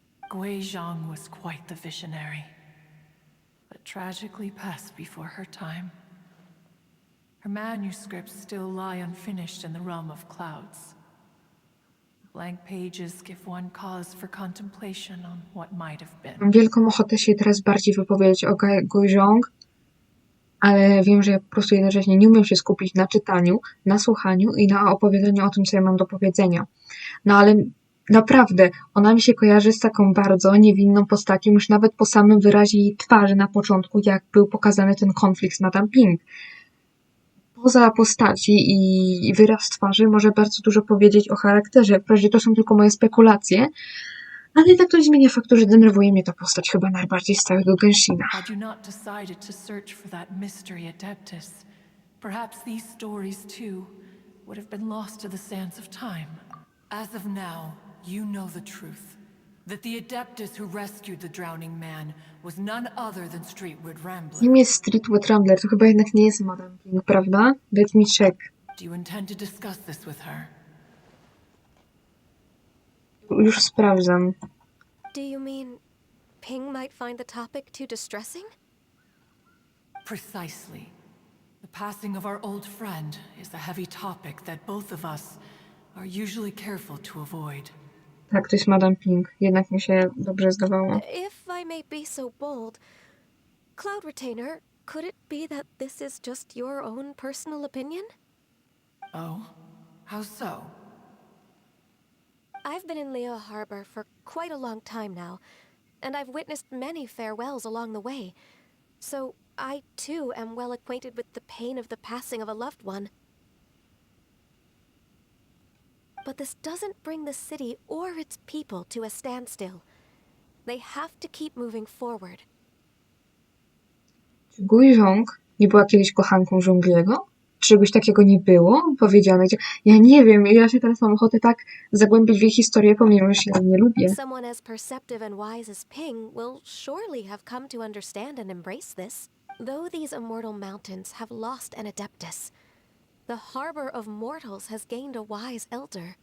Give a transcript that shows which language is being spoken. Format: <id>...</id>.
<en>Guizhong was quite the visionary, but tragically passed before her time. Her manuscripts still lie unfinished in the realm of clouds. Blank pages give one cause for contemplation on what might have been.</en> <pl>Mam wielką ochotę się teraz bardziej wypowiedzieć o Gojong, ale wiem, że ja po prostu jednocześnie nie umiem się skupić na czytaniu, na słuchaniu i na opowiadaniu o tym, co ja mam do powiedzenia. No ale naprawdę, ona mi się kojarzy z taką bardzo niewinną postacią, już nawet po samym wyrazie jej twarzy na początku, jak był pokazany ten konflikt z Madame Ping. Poza postaci i wyraz twarzy może bardzo dużo powiedzieć o charakterze. Wprawdzie to są tylko moje spekulacje, ale tak to nie zmienia faktu, że denerwuje mnie ta postać chyba najbardziej z całego Genshina.</pl> <en>Had you not decided to search for that mystery adeptus, perhaps these stories too would have been lost to the sands of time. As of now, you know the truth. That the adeptus who rescued the drowning man was none other than Streetwood Rambler.</en> <pl>Nim jest Streetwood Rambler, to chyba jednak nie jest Madame Ping, prawda?</pl> <en>Let me check. Do you intend to discuss this with her?</en> <pl>Już sprawdzam.</pl> <en>Do you mean Ping might find the topic too distressing? Precisely. The passing of our old friend is a heavy topic that both of us are usually careful to avoid.</en> <pl>Tak, to jest Madame Ping. Jednak mi się dobrze zdawało.</pl> <en>If I may be so bold, Cloud Retainer, could it be that this is just your own personal opinion? Oh? How so? I've been in Leo Harbor for quite a long time now, and I've witnessed many farewells along the way. So I too am well acquainted with the pain of the passing of a loved one. But this doesn't bring the city or its people to a standstill. They have to keep moving forward.</en> <pl>Czy Gujong nie była kiedyś kochanką Żongliego? Czy czegoś takiego nie było powiedziane? Ja nie wiem, ja się teraz mam ochotę tak zagłębić w jej historię, pomimo że się jej nie lubię.</pl> <en>Someone as perceptive and wise as Ping will surely have come to understand and embrace this. Though these immortal mountains have lost an adeptus, the harbor of mortals has gained a wise elder.</en>